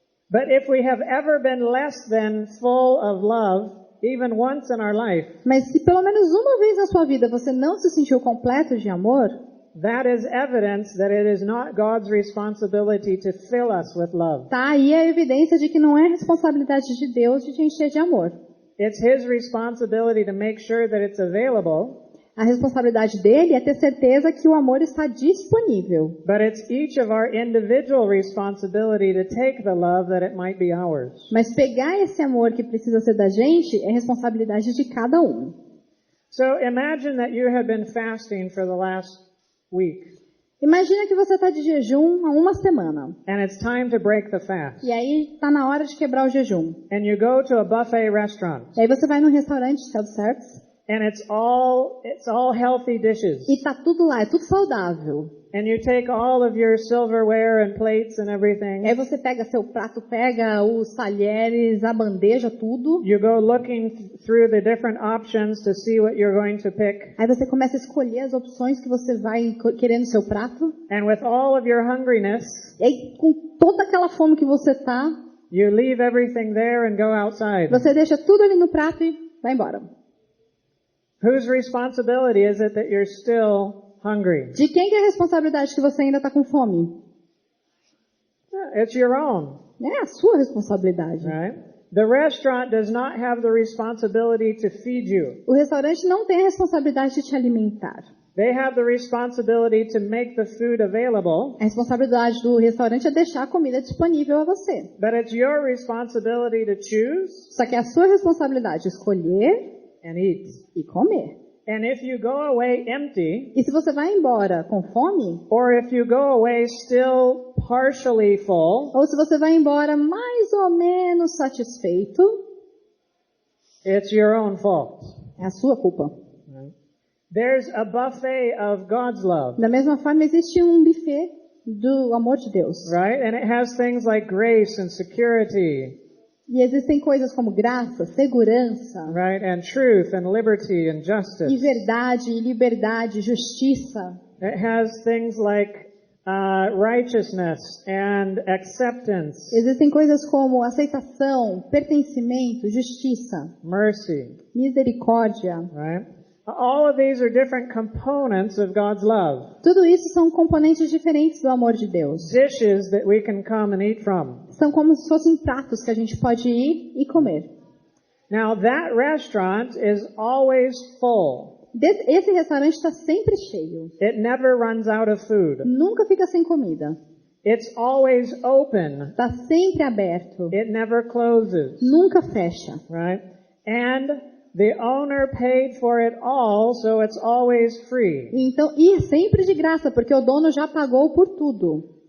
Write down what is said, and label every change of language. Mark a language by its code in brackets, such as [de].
[en] But if we have ever been less than full of love, even once in our life, [pt] Mas se pelo menos uma vez na sua vida você não se sentiu completo de amor, [en] that is evidence that it is not God's responsibility to fill us with love. [pt] tá aí a evidência de que não é responsabilidade de Deus de te encher de amor. [en] It's His responsibility to make sure that it's available, [pt] A responsabilidade dele é ter certeza que o amor está disponível. [en] but it's each of our individual responsibility to take the love that it might be ours. [pt] Mas pegar esse amor que precisa ser da gente é responsabilidade de cada um. [en] So imagine that you have been fasting for the last week, [pt] Imagina que você está de jejum há uma semana. [en] and it's time to break the fast. [pt] E aí está na hora de quebrar o jejum. [en] And you go to a buffet restaurant, [pt] E aí você vai num restaurante self-service [en] and it's all healthy dishes. [pt] e tá tudo lá, é tudo saudável. [en] And you take all of your silverware and plates and [pt] E [en] everything. [pt] aí você pega seu prato, pega os talheres, a bandeja, tudo. [en] You go looking through the different options to see what you're going to pick. [pt] Aí você começa a escolher as opções que você vai querer no seu prato. [en] And with all of your hungriness, [pt] E aí com toda aquela fome que você tá, [en] you leave everything there and go outside. [pt] você deixa tudo ali no prato e vai embora. [en] Whose responsibility is it that you're still hungry? [pt] De quem que é a responsabilidade que você ainda está com fome? [en] It's your own, [pt] É a sua responsabilidade. [en] right? The restaurant does not have the responsibility to feed you. [pt] O restaurante não tem a responsabilidade de te alimentar. [en] They have the responsibility to make the food available, [pt] A responsabilidade do restaurante é deixar a comida disponível a você. [en] but it's your responsibility to choose [pt] Só que é a sua responsabilidade escolher [en] and eat. [pt] e comer. [en] And if you go away empty, [pt] E se você vai embora com fome, [en] or if you go away still partially full, [pt] ou se você vai embora mais ou menos satisfeito, [en] it's your own fault. [pt] é a sua culpa. [en] There's a buffet of God's love, [pt] Da mesma forma, existe um buffet do amor de Deus. [en] right? And it has things like grace and security, [pt] E existem coisas como graça, segurança, [en] right? And truth and liberty and [pt] e [en] justice. [pt] verdade, e liberdade, justiça. [en] It has things like righteousness and acceptance, [pt] Existem coisas como aceitação, pertencimento, justiça, [en] mercy, [pt] misericórdia. [en] right? All of these are different components of God's love. [pt] Tudo isso são componentes diferentes do amor de Deus. [en] Dishes that we can come and eat from. [pt] São como se fossem pratos que a gente pode ir e comer. [en] Now that restaurant is always full. [pt] Esse restaurante está sempre cheio. [en] It never runs out of food. [pt] Nunca fica sem comida. [en] It's always open. [pt] Está sempre aberto. [en] It never closes, [pt] Nunca fecha. [en] right? And the owner paid for it all, so it's always free. [pt] Então, e é sempre de graça, porque o dono já pagou por tudo.